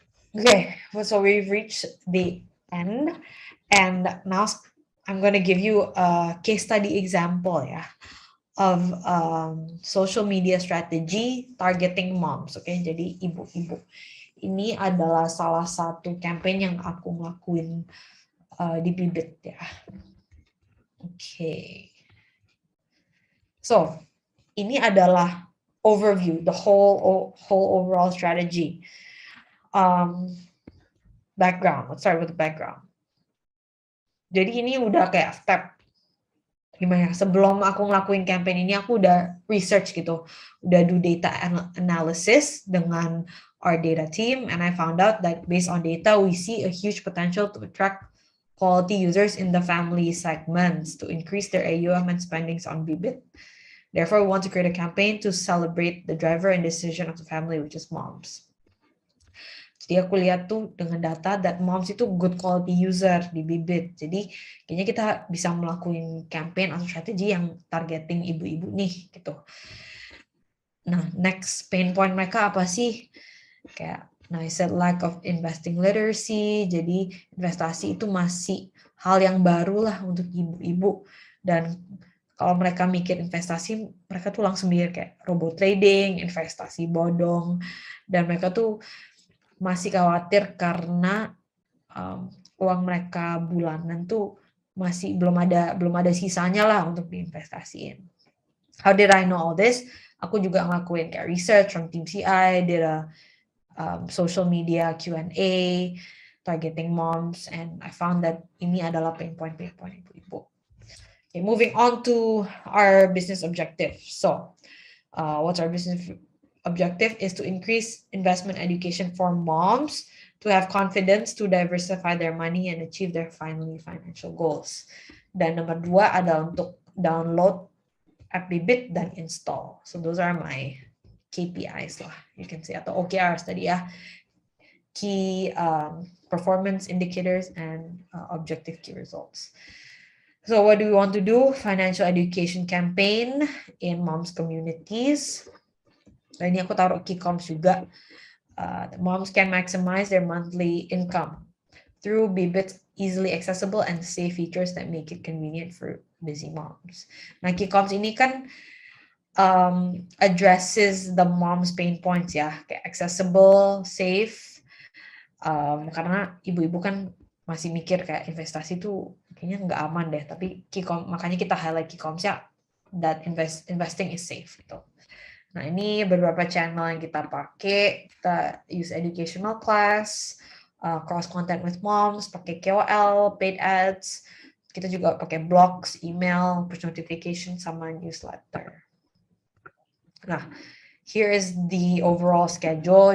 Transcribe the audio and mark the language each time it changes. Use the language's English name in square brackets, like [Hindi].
[English] Okay, so we've reached the end, and now I'm going to give you a case study example of social media strategy targeting moms. [Indonesian] Okay, jadi ibu-ibu. Ini adalah salah satu campaign yang aku ngelakuin di Bibit ya. Okay. [English] So, [Indonesian] ini adalah [English] overview, the whole overall strategy. Background. Let's start with the background. [Indonesian] Jadi ini udah kayak step gimana? Sebelum aku ngelakuin campaign ini, aku udah [English] research [Indonesian] gitu, udah [English] do data analysis [Indonesian] dengan [English] our data team, and I found out that based on data, we see a huge potential to attract quality users in the family segments to increase their AUM and spendings on Bibit. Therefore, we want to create a campaign to celebrate the driver and decision of the family, which is moms. [Indonesian] Jadi aku lihat tuh dengan data [English] that moms [Indonesian] itu [English] good quality user [Indonesian] di Bibit. Jadi kayaknya kita bisa melakukan campaign atau strategi yang targeting ibu-ibu nih gitu. Nah, next pain point mereka apa sih? [English] I said lack of investing literacy. [Indonesian] Jadi investasi itu masih hal yang baru lah untuk ibu-ibu. Dan kalau mereka mikir investasi, mereka tuh langsung mikir kayak robot trading, investasi bodong, dan mereka tuh masih khawatir karena uang mereka bulanan tuh masih belum ada sisanya lah untuk diinvestasiin. [English] How did I know all this? [Indonesian] Aku juga ngelakuin kayak [English] research from Team CI, did a social media Q&A, targeting moms, and I found that [Indonesian] ini adalah [English] pain point [Indonesian] ibu-ibu. [English] Okay, moving on to our business objective. So, what's our business objective? Is to increase investment education for moms to have confidence to diversify their money and achieve their financial goals. [Indonesian] Dan nomor 2 adalah untuk download app Bibit dan install. [English] So those are my KPIs lah, you can say, [Indonesian] atau [English] OKRs [Indonesian] tadi ya. [English] Key performance indicators and objective key results. So what do we want to do? Financial education campaign in moms communities. [Indonesian] Nah, ini aku taruh key comms juga. [English] Moms can maximize their monthly income through Bibit's easily accessible and safe features that make it convenient for busy moms. [Indonesian] Nah, key comms ini kan [English] addresses the mom's pain points [Indonesian] ya, kayak accessible, safe, karena ibu-ibu kan masih mikir kayak investasi tuh kayaknya nggak aman deh, tapi makanya kita highlight key comms ya, [English] that investing is safe [Indonesian] gitu. Nah, ini beberapa channel yang kita pakai. Kita [English] use educational class, cross content with moms, [Indonesian] pakai [English] KOL, paid ads. [Indonesian] Kita juga pakai blogs, email, push notification, sama newsletter. [English] Nah, here is the overall schedule.